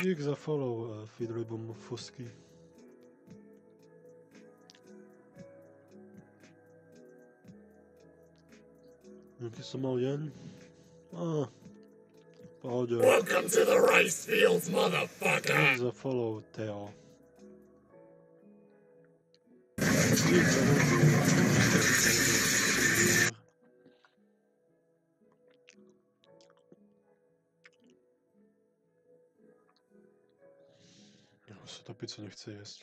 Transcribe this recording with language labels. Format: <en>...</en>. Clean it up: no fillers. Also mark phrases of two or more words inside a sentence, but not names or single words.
<sk>Dík za follow, Fidribum Fusky. Jaký som mal deň? Pohode.</sk> <en>Welcome to the rice fields, motherfucker.</en> <sk>Dík za follow, Teo. Dík za rozdíl. Už sa tá pizza nechce jesť.</sk>